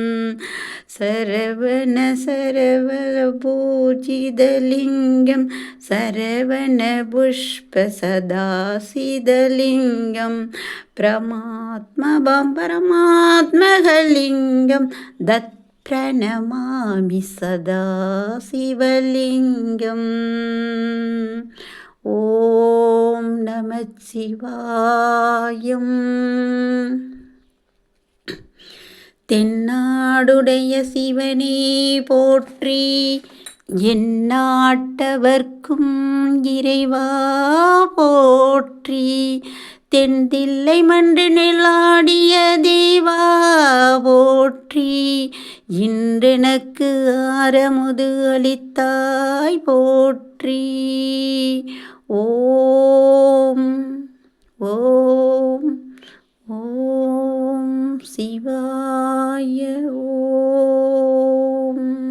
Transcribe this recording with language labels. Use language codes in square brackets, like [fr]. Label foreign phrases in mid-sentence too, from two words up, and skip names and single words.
[sa] सरवणपूजितलिङ्गं सरवणपुष्पसदाशितलिङ्गं परमात्मकलिङ्गं प्रणमामि सदा शिवलिङ्गम् ॐ नमः शिवाय [ta] தென்னாடுடைய சிவனே போற்றி எந்நாட்டவர்க்கும் இறைவா போற்றி தென்தில்லை மன்று நெல்லாடிய தேவா போற்றி இன்றெனக்கு ஆரமுது அளித்தாய் போற்றி ஓம் ஓம் ஓம் சிவாய ஓம்.